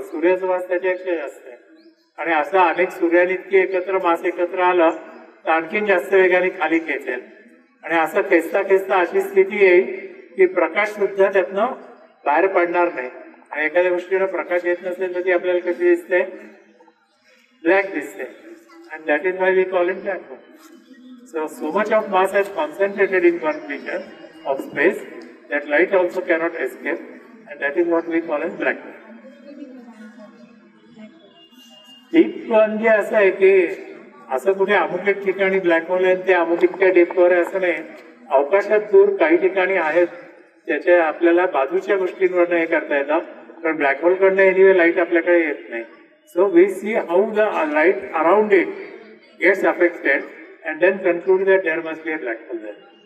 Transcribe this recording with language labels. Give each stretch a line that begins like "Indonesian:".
Marathi: सूर्याचं मास त्याच्यापेक्षा जास्त आहे आणि असं अनेक सूर्याने इतकी एकत्र मास एकत्र आलं तर आणखीन जास्त वेगाने खाली खेचेल आणि असं खेचता खेचता अशी स्थिती येईल की प्रकाश सुद्धा त्यातनं बाहेर पडणार नाही. आणि एखाद्या गोष्टीला प्रकाश येत नसेल तर ती आपल्याला कशी दिसते? ब्लॅक दिसते.
English: And that is why we call it black hole. So much of mass has concentrated in one region of space that light also cannot escape, and that is what we call as black hole.
Marathi: Deep म्हणजे असं आहे की असं कुठे अमुक एक ठिकाणी black hole आहे ते अमुक इतक्या डीपवर आहे असं नाही. अवकाशात दूर काही ठिकाणी आहेत त्याच्या आपल्याला बाजूच्या गोष्टींवरनं हे करता येतं, पण ब्लॅक होल कडनं एनिवे लाईट आपल्याकडे येत नाही.
English: So we see how the light around it gets affected and then conclude that there must be a black hole there.